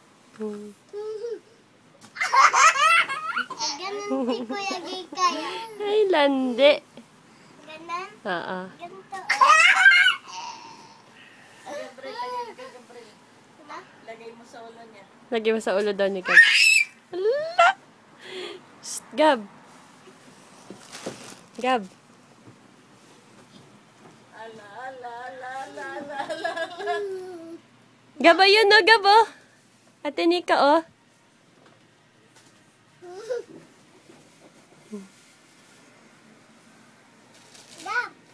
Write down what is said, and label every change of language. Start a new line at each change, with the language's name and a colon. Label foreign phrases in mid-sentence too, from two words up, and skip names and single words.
Filipino: Ganun si Kuya Gay kaya. Ay, landi. Ganun? Oo. Ganito. Lagay mo sa ulo niya. Lagay mo sa ulo daw ni Gab. Ala! Shh, Gab. Gab. Ala, ala, ala, ala, ala, ala. Gab, ayun o, Gab o. Ate Nika o. Gab.